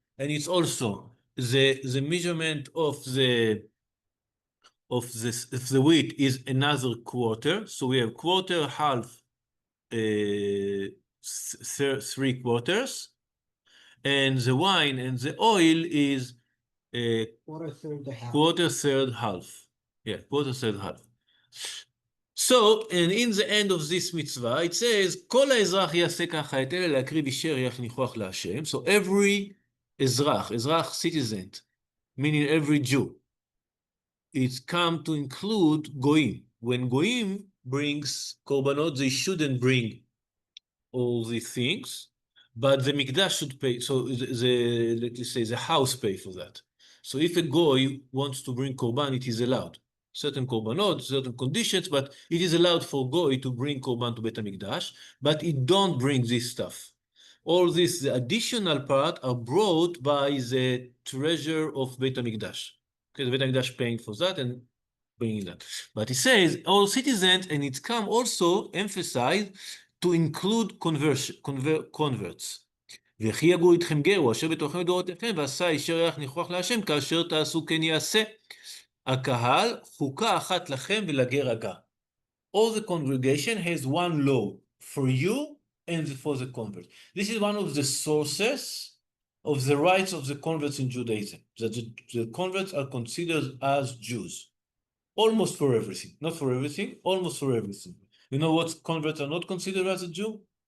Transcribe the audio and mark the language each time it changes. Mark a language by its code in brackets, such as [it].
[en] And it's also the measurement of the wheat is another quarter. So we have quarter, half, 3/4, and the wine and the oil is quarter, third, half. Quarter, third, half. Yeah, quarter, third, half. So, and in the end of this mitzvah, it says, [he] כל האזרח יעשה ככה את אלה להקריב אישי ריח ניחוח להשם. [en] So every אזרח citizen, meaning every Jew, it's come to include goyim. When goyim brings korbanot, they shouldn't bring all these things, but the mikdash should pay. So let's say the house pay for that. So if a goy wants to bring korban, it is allowed. Certain korbanot, certain conditions, but it is allowed for goy to bring korban to Beit HaMikdash, but it don't bring this stuff. All this, the additional part, are brought by the treasure of Beit HaMikdash. Okay, the Beit HaMikdash paying for that and bringing that. But it says all citizens, and it's come also emphasized to include converts. [he] וכי יגור איתכם גר, הוא אשר בתוכם לדורותיכם, ועשה אישר ריח ניחוח להשם, כאשר תעשו כן יעשה. הקהל, חוקה אחת לכם ולגר הגר. [en] All the congregation has one law for you and for the convert. This is one of the sources of the rights of the converts in Judaism, that the converts are considered as Jews. Almost for everything. Not for everything, almost for everything. You know what converts are not considered as a Jew?